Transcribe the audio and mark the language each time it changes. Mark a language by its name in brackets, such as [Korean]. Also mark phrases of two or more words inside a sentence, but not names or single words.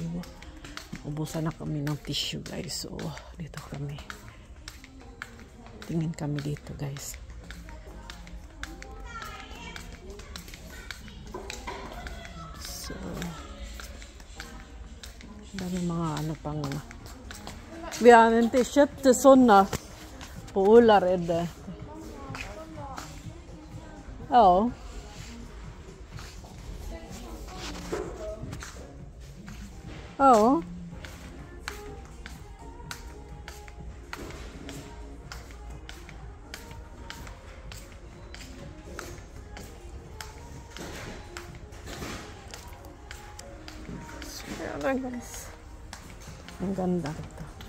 [Filipino] Ubusan na kami ng [English] tissue guys. [Filipino] So, dito kami. Tingin kami dito guys. [Swedish] So, [Filipino] dami mga pang [Swedish] vi har inte köpt såna på Ullared. Ja. Ja. [Filipino] Ayan guys. Ang ganda ito.